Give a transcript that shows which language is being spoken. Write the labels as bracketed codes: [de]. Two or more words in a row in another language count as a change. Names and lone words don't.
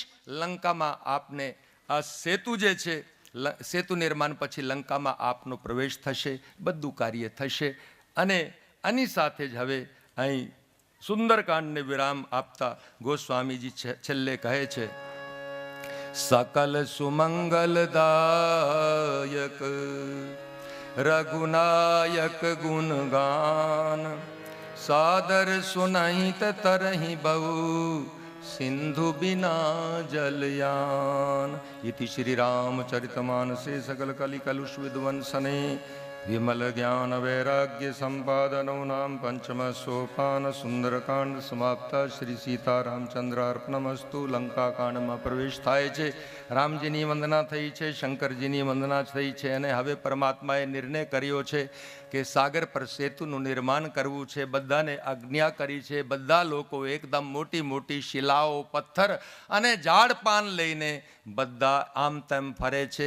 [gu] લંકામાં આપને આ સેતુ જે છે, સેતુ નિર્માણ પછી લંકામાં આપનો પ્રવેશ થશે, બધું કાર્ય થશે. અને આની સાથે જ હવે અહીં સુંદરકાંડને વિરામ આપતા ગોસ્વામીજી છેલ્લે કહે છે, [awa] सकल सुमंगलदायक रघुनायक गुणगान सादर सुनहित तरहि बहु सिंधु बिना जलयान. [sa] इति श्री रामचरितमानसे सकल कलि कलुष विध्वंसने विमल ज्ञान वैराग्य संपादनो नाम पंचम सोपान सुंदरकांड समाप्ता. श्री सीतारामचंद्र अर्पणमस्तु. [gu] લંકાકાંડમાં પ્રવેશ થાય છે. રામજીની વંદના થઈ છે, શંકરજીની વંદના થઈ છે, અને હવે પરમાત્માએ નિર્ણય કર્યો છે કે સાગર પર સેતુનું નિર્માણ કરવું છે. બધાને આજ્ઞા કરી છે. બધા લોકો એકદમ મોટી મોટી શિલાઓ, પથ્થર અને ઝાડ પાન લઈને બધા આમ તેમ ફરે છે.